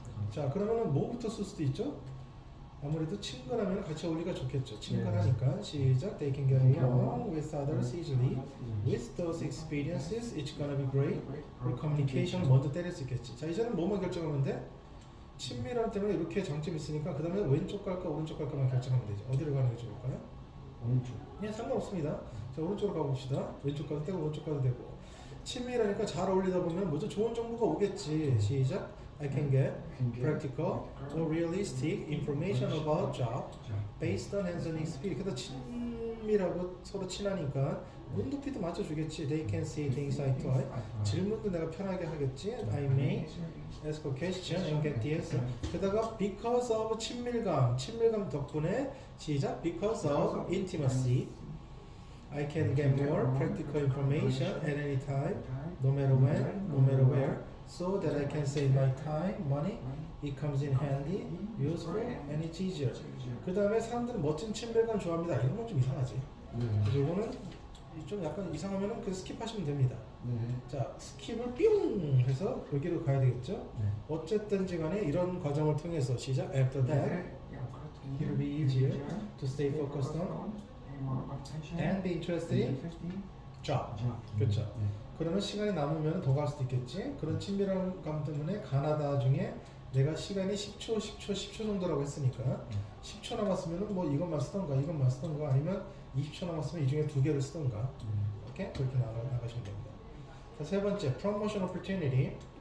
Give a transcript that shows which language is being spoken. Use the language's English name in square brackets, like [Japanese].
[Korean] 자, 그러면은 뭐부터 쓸 수도 있죠? 아무래도 친근하면 같이 어울리기가 좋겠죠. 친근하니까. 시작. [English] They can get along with others easily. With those experiences, it's gonna be great. [Korean] 우리 커뮤니케이션을 먼저 때릴 수 있겠지. 자, 이제는 뭐만 결정하면 돼? 친밀함 때문에 이렇게 장점이 있으니까 그 다음에 왼쪽 갈까 오른쪽 갈까만 결정하면 되죠. 어디로 가는 게 좋을까요? 오른쪽. 예, 상관없습니다. 자, 오른쪽으로 가봅시다. 왼쪽 가도 되고 오른쪽 가도 되고. 친밀하니까 잘 어울리다 보면 뭐죠? 좋은 정보가 오겠지. 시작. [English] I can get practical or realistic information about job based on hands-on experience. [Korean] 그래서 친밀하고 서로 친하니까 눈높이도 맞춰주겠지. [English] They can see things eye to eye. [Korean] 질문도 내가 편하게 하겠지. [English] I may ask a question and get the answer. [Korean] 게다가 [English] because of [Korean] 친밀감 덕분에 시작. [English] Because of intimacy, I can get more practical information at any time, no matter when, no matter where, so that I can save my time, money. It comes in handy, useful, and it's easier. [Korean] 그 다음에 사람들은 멋진 친밀감 좋아합니다. 이런 건 좀 이상하지. 그래서 이거는 좀 약간 이상하면은 그냥 스킵하시면 됩니다. 자, 스킵을 뿅 해서 여기로 가야 되겠죠? 어쨌든지 간에 이런 과정을 통해서 시작. [English] After that, it will be easier to stay focused on and be interested in job. [Korean] 그렇죠. 그러면 시간이 남으면 더 갈 수도 있겠지. 그런 친밀감 때문에 가나다 중에 내가 시간이 10초 정도라고 했으니까 10초 남았으면 뭐 이것만 쓰던가 아니면 20초 남았으면 이 중에 두 개를 쓰던가. 오케이? 그렇게 나가시면 됩니다. 자, 세 번째, promotion opportunity.